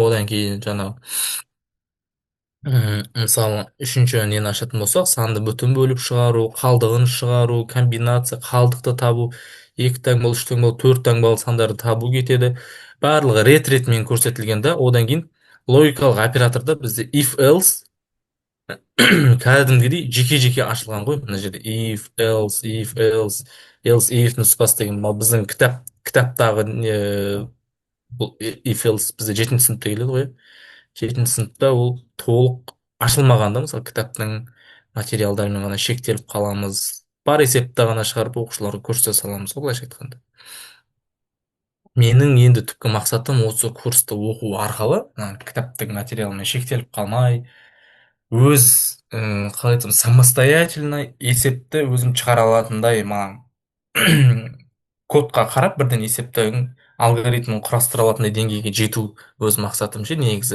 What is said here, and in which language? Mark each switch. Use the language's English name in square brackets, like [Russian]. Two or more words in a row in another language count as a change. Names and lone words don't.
[Kazakh] Одан кейін жаңағы мысалы үшінші нені ашатын болсақ, санды бүтін бөліп шығару, қалдығын шығару, комбинация, қалдықты табу, екі таңбалы, үш таңбалы, төрт таңбалы сандарды табу кетеді. Барлығы ретмен көрсетілген да. Одан кейін логикалық операторда бізде [English] if else [Kazakh] кәдімгідей жеке ашылған ғой мына жерде. [English] If else if [Kazakh] нұсқасы деген мынау біздің кітаптағы бұл [English] if else [Kazakh] бізде жетінші сыныпта келеді ғой, иә. Жетінші сыныпта ол толық ашылмаған да, мысалы кітаптың материалдарымен ғана шектеліп қаламыз. Бар есепті ғана шығарып оқушыларға көрсете саламыз ғой, былайша айтқанда. Менің енді түпкі мақсатым осы курсты оқу арқылы кітаптың материалымен шектеліп қалмай, өз қалай айтсам, самостоятельно есепті өзім шығара алатындай маған кодқа қарап бірден есептің алгоритмін құрастыра алатындай деңгейге жету өз мақсатым ше, негізі.